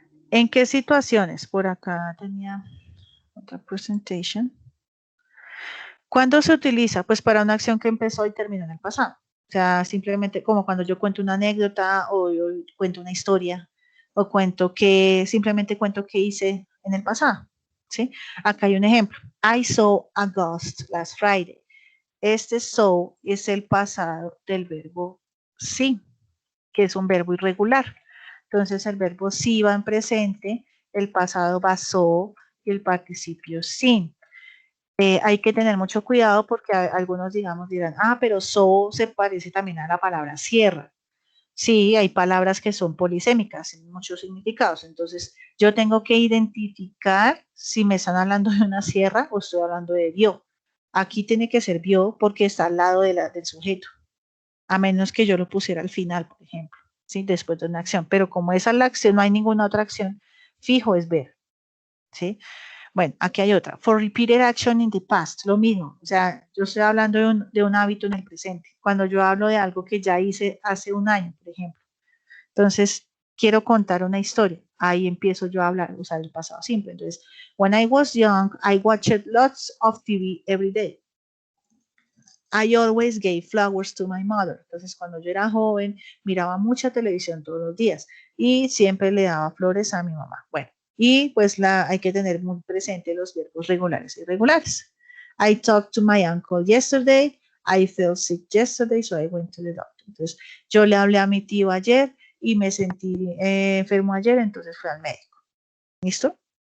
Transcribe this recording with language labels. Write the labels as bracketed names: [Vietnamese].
[Spanish] ¿En qué situaciones? Por acá tenía otra presentation. ¿Cuándo se utiliza? Pues para una acción que empezó y terminó en el pasado. O sea, simplemente como cuando yo cuento una anécdota o yo cuento una historia o simplemente cuento qué hice en el pasado. ¿Sí? Acá hay un ejemplo. [English] I saw a ghost last Friday. [Spanish] Este saw es el pasado del verbo see, que es un verbo irregular. Entonces el verbo sí va en presente, el pasado va so y el participio sin. Hay que tener mucho cuidado porque algunos, digamos, dirán, pero so se parece también a la palabra sierra. Sí, hay palabras que son polisémicas en muchos significados. Entonces, yo tengo que identificar si me están hablando de una sierra o estoy hablando de vio. Aquí tiene que ser vio porque está al lado del sujeto, a menos que yo lo pusiera al final, por ejemplo, ¿sí? Después de una acción. Pero como esa es la acción, no hay ninguna otra acción, fijo es ver, ¿sí? Bueno, aquí hay otra. [English] For repeated action in the past, [Spanish] lo mismo. O sea, yo estoy hablando de un hábito en el presente. Cuando yo hablo de algo que ya hice hace un año, por ejemplo. Entonces, quiero contar una historia. Ahí empiezo yo a hablar, usar el pasado simple. Entonces, [English] when I was young, I watched lots of TV every day. I always gave flowers to my mother. [Spanish] Entonces, cuando yo era joven, miraba mucha televisión todos los días y siempre le daba flores a mi mamá. Bueno, y pues hay que tener muy presente los verbos regulares y irregulares. [English] I talked to my uncle yesterday. I felt sick yesterday, so I went to the doctor. [Spanish] Entonces, yo le hablé a mi tío ayer y me sentí enfermo ayer, entonces fui al médico. ¿Listo?